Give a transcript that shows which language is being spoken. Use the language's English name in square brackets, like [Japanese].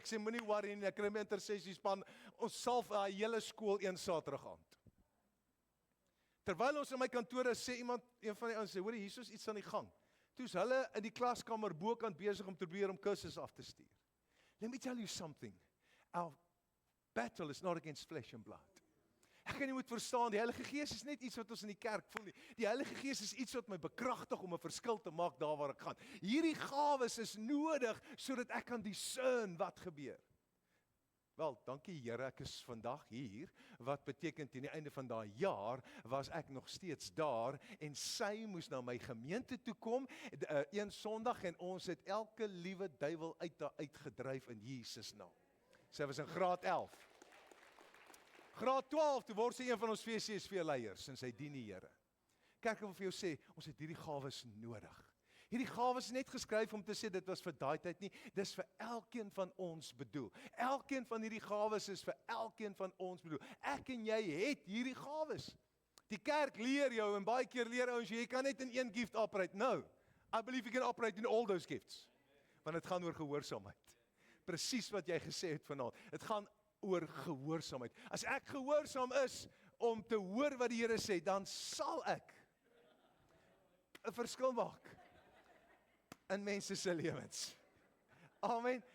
[Afrikaans] Ek sê, moenie worry nie, ek kry my intersessiespan, ons salf die hele skool een Saterdag aand. Terwyl ons in my kantoor is, sê een van die ouens sê, hoor, hier is iets aan die gang. Toe is hulle in die klaskamer bokant besig om te probeer om kursus af te stuur. [English] Let me tell you something. Our battle is not against flesh and blood. [Afrikaans] Ek kan nie moet verstaan, die Heilige Gees is net iets wat ons in die kerk voel nie. Die Heilige Gees is iets wat my bekragtig om 'n verskil te maak daar waar ek gaan. Hierdie gawes is nodig sodat ek kan discern wat gebeur. Wel, dankie Here, ek is vandag hier, wat beteken teen die einde van daai jaar, was ek nog steeds daar, en sy moes na my gemeente toe kom, een Sondag, en ons het elke liewe duiwel uitgedryf in Jesus naam. Sy was in graad 11. Graad 12, toe word sy een van ons VCSV-leiers, en sy dien die Here. Kerk, ek wil vir jou sê, ons het hierdie gawes nodig. Hierdie gawes is net geskryf om te sê, dit was vir daai tyd nie, dis vir elkeen van ons bedoel. Elkeen van hierdie gawes is vir elkeen van ons bedoel. Ek en jy het hierdie gawes. Die kerk leer jou, en baie keer leer ons, jy kan net in een gift operate. [English] No, I believe you can operate in all those gifts. [Afrikaans] Want het gaan oor gehoorsaamheid. Presies wat jy gesê het vanaand. Het gaan oor gehoorsaamheid. As ek gehoorsaam is om te hoor wat die Here sê, dan sal ek 'n verskil maak in mense se lewens. Amen.